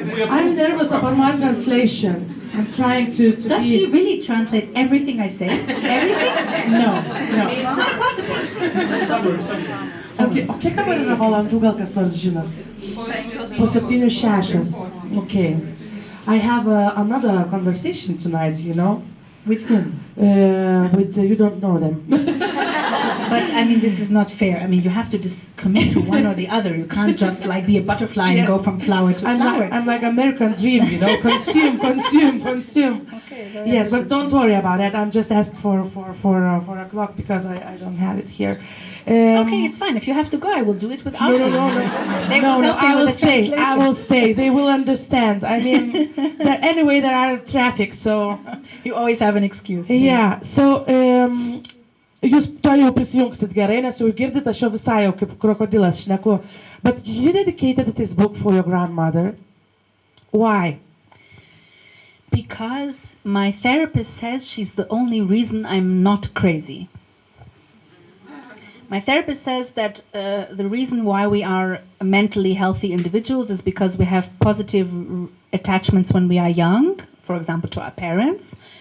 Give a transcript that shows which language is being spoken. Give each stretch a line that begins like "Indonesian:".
English: I'm nervous about my translation. I'm trying to Does she really translate everything I say? Everything? No. It's not possible.
Lithuanian: Okay, o kiek dabar yra valandų, gal kas nors žinot? Po 7:06. Okay.
English: I have another conversation tonight, you know. With whom? With you don't know them. But I mean, this is not fair. I mean, you have to just commit to one or the other. You can't just like be a butterfly and go from flower to flower. I'm like American dream, you know, consume. Okay, yes, but don't worry about it. I'm just asked for a clock because I don't have it here. Okay, it's fine. If you have to go, I will do it without you. No, I will stay. They will understand. I mean, anyway, there are traffic, so you always have an excuse. Yeah, so
Lithuanian: jūs to jau prisijungsit gerai, nes jau girdit, aš jau visai jau kaip krokodilas šneku.
English: But you dedicated this book for your grandmother. Why? Because my therapist says she's the only reason I'm not crazy. My therapist says that the reason why we are mentally healthy individuals is because we have positive attachments when we are young, for example, to our parents.